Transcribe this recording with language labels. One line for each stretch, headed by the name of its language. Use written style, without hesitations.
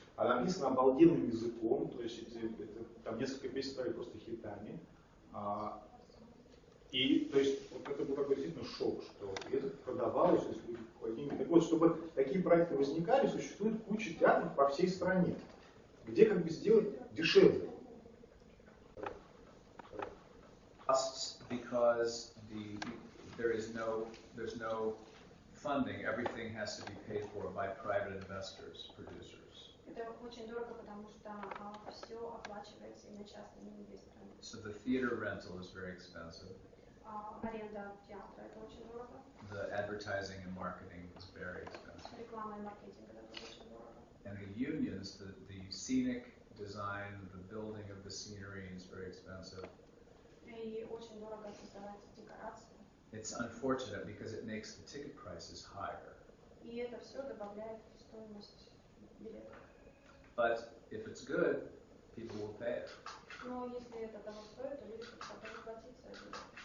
Russian: Она написана обалденным языком, то есть там несколько песен стали просто хитами. И, то есть, вот это был такой действительно шок, что это продавалось, если какие-нибудь... Так вот, чтобы такие проекты возникали, существует куча театров по всей стране, где как бы сделать дешевле.
English: Because there's no funding, everything has to be paid for by private investors, producers.
Russian: Это очень дорого, потому что все оплачивается именно частными инвесторами.
English: So the theater rental is very expensive.
Russian: Аренда театра это очень дорого.
English: The advertising and marketing is very expensive.
Russian: Реклама и маркетинг это очень дорого.
English: And the unions, the scenic design, the building of the scenery is very expensive.
Russian: И очень дорого создавать декорации.
English: It's unfortunate because it makes the ticket prices higher.
Russian: И это все добавляет в стоимость билета.
English: But if it's good, people will pay it.
Russian: Но если это того стоит, то люди готовы платить за это.